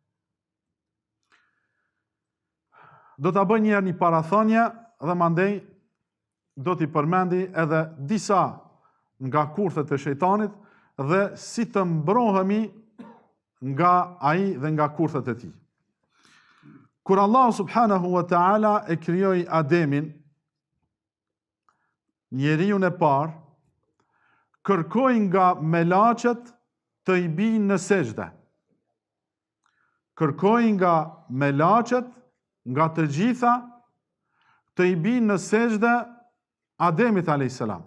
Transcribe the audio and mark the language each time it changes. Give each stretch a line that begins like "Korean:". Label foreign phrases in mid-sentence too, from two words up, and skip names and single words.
Albanian: Do ta bëj një parathënie dhe mandej do t'i përmendi edhe disa nga kurthet e shejtanit dhe si të mbrohemi nga ai dhe nga kurthet e tij. Kur Allah
Arabic: سبحانه وتعالى
Albanian: e krijoi Ademin, njeriu e parë, kërkoi nga melaqet të i bijnë në sejdë. Kërkoi nga melaqet, nga të gjitha, të i bijnë në sejdë Ademit
Arabic: عليه السلام.